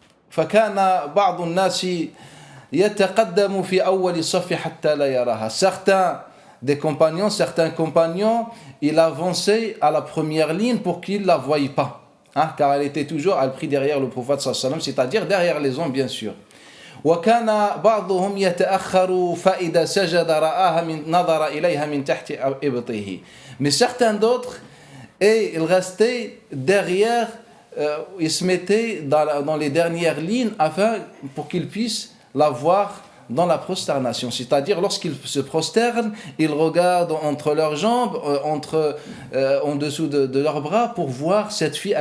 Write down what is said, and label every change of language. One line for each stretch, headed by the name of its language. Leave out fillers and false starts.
Arabic: فكان بعض الناس يتقدم في أول الصف حتى لا يراها.
French: Certains compagnons, ils avançaient à la première ligne pour qu'ils ne la voient pas. Car elle prie derrière le prophète sallallahu alayhi wa sallam, c'est-à-dire derrière les hommes, bien sûr.
Arabic: وكان بعضهم يتأخر فإذا سجد رآها نظر إليها من تحت إبطه.
French: Mais certains d'autres, ils restaient derrière, ils se mettaient dans les dernières lignes pour qu'ils puissent la voir dans la prosternation, c'est-à-dire lorsqu'ils se prosternent, ils regardent entre leurs jambes, en dessous de leurs bras pour voir cette fille.